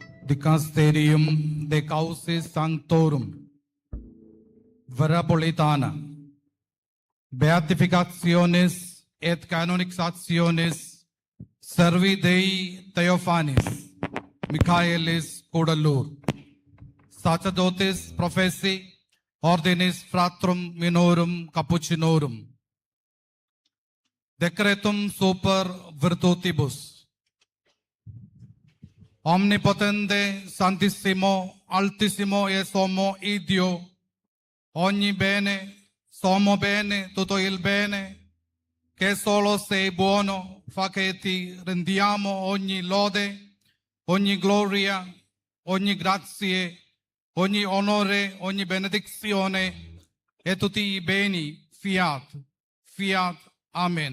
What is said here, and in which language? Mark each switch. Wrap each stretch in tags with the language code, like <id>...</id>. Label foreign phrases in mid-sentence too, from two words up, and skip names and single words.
<la>Dicasterium de Causis Sanctorum, Verapolitana, Beatificationes et Canonizationes Servi Dei Theophanis, Michaelis Codalur, Sacerdotes Professi, Ordinis Fratrum Minorum Capuchinorum, Decretum Super Virtutibus, Omnipotente,</la> <it>Santissimo, Altissimo e Sommo Idio, ogni bene, sommo bene, tutto il bene, che solo sei buono, fa che ti rendiamo ogni lode, ogni gloria, ogni grazie, ogni onore, ogni benedizione e tutti i beni,</it> <la>fiat, fiat, amen.</la>